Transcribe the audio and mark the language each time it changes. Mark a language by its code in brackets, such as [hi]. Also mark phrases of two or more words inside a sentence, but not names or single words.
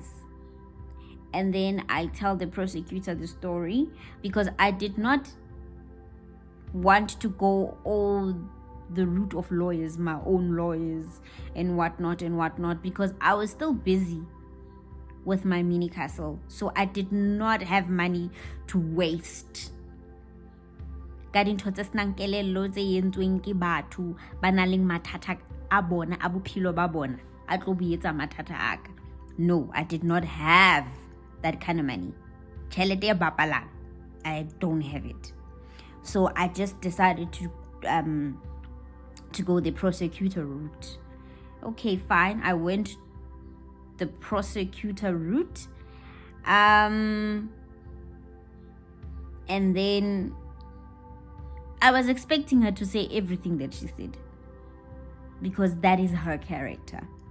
[en] And then I tell the prosecutor the story because I did not want to go all the route of lawyers, my own lawyers and whatnot, because I was still busy with my mini castle. So I did not have money to waste. [st] Ka dintho tse senang kelello tse entsweng ke batho ba nang le mathata a bona a bophelo ba bona a tlo buetsa mathata a ka. [en] No, I did not have that kind of money. [st] Tšhelete e bapalang, [en] I don't have it. So I just decided to go the prosecutor route. Okay, fine. I went the prosecutor route. And then I was expecting her to say everything that she said, because that is her character.